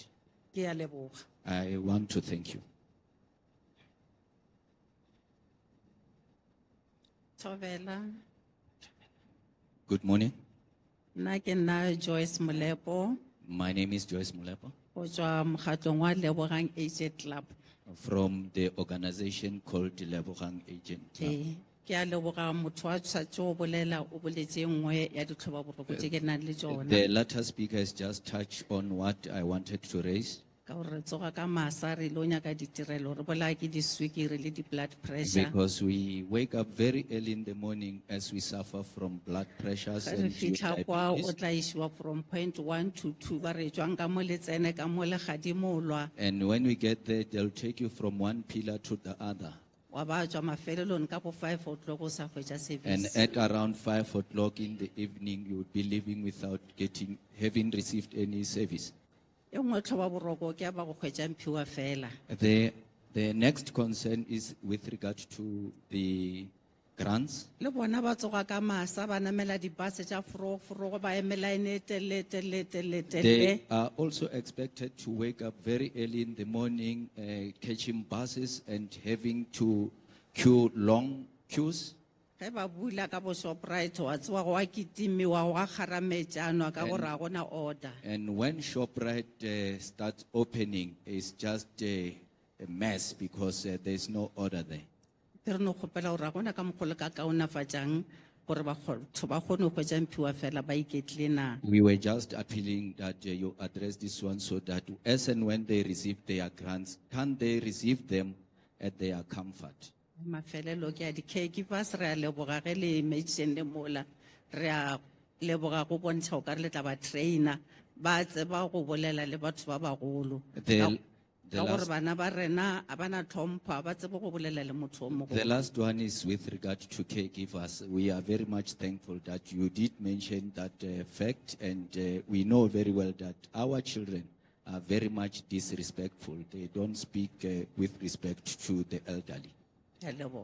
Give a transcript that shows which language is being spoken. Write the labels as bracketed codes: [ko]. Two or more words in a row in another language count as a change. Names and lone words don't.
[nso] Ke a leboga. [en] I want to thank you. [nso] Thobela, [en] Good morning. [nso] nna ke nna Joyce Molepo, [en] My name is Joyce Mulepo [nso] go tswa mokgatlong wa Lebogang Aged Club. [en] from the organization called Lebogang Agent Club. [nso] Ke a leboga motho wa tshwantse go bolela o boletse nngwe ya ditlhobaboroko tse ke nang le tsona. [en] The latter speaker has just touched on what I wanted to raise, [nso] Ka gore re tsoga ka masa re lo nyaka ditirelo re bolaya ke di-swekere le di- [en] blood pressure. because we wake up very early in the morning as we suffer from blood pressures [nso] Ge re [en] and [nso] fitlha kwa o [en] diabetes. [nso] tla isiwa [en] from point 1 to 2 [nso] ba re tswang ka mo le tsene ka mo le gadimolwa [en] And when we get there, they'll take you from one pillar to the other. [nso] wa ba tswa mafelelong ka bo 5 o'clock o sa hwetša [en] And service. at around 5 o'clock in the evening, you would be leaving without having received any service. [nso] E nngwe tlhobaboroko ke ya ba go hwetša mphiwa fela. [en] The next concern is with regard to the grants. [nso] Le bona ba tsoga ka masa ba namela dibase tša foroforogo ba eme line e telele. [en] They are also expected to wake up very early in the morning, catching buses and having to queue long queues. [nso] Ge ba bula ka bo Shoprite wa tsewa go wa kitimiwa wa kgarametšanwa ka gore ga gona order. [en] And when ShopRite starts opening, it's just a mess because there's no order there. [nso] Ke re no kgopela gore ga gona ka mokgwa le ka kaonafatšang gore batho ba kgone go hwetša mphiwa fela ba iketlile na. [en] We were just appealing that you address this one so that as and when they receive their grants, can they receive them at their comfort? [nso] Mafelelo ke a di-caregivers re a leboga ge le mentionne mola re a leboga go bontšha o ka re le tla ba trainer ba tseba go bolela le batho ba bagolo [en] The [nso] ka gore [en] last- [nso] bana ba rena a bana tlhompha ba tsebe go bolela le motho o [en] The [nso] mogolo. [en] last one is with regard to caregivers. We are very much thankful that you did mention that fact, and we know very well that our children are very much disrespectful. They don't speak with respect to the elderly. [nso] Ke a leboga.